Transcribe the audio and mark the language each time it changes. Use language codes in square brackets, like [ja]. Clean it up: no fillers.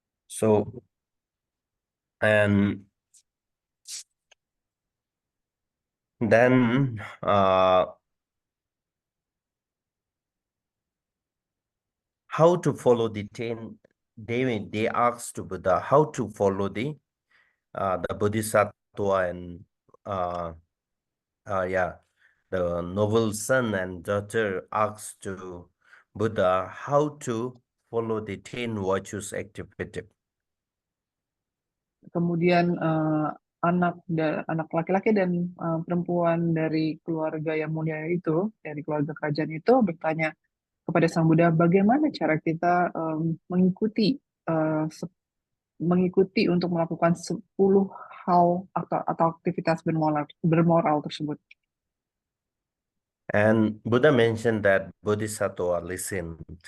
[en] So, and then how to follow the 10, they asked to Buddha how to follow the Bodhisattva and yeah, the noble son and daughter asked to Buddha how to follow the 10 virtues activity. [id] Kemudian anak laki-laki dan perempuan dari keluarga yang mulia itu, dari keluarga kerajaan itu bertanya kepada Sang Buddha, bagaimana cara kita eh, se- mengikuti untuk melakukan 10 hal atau aktivitas bermoral tersebut. [en] And Buddha mentioned that Bodhisattva listened.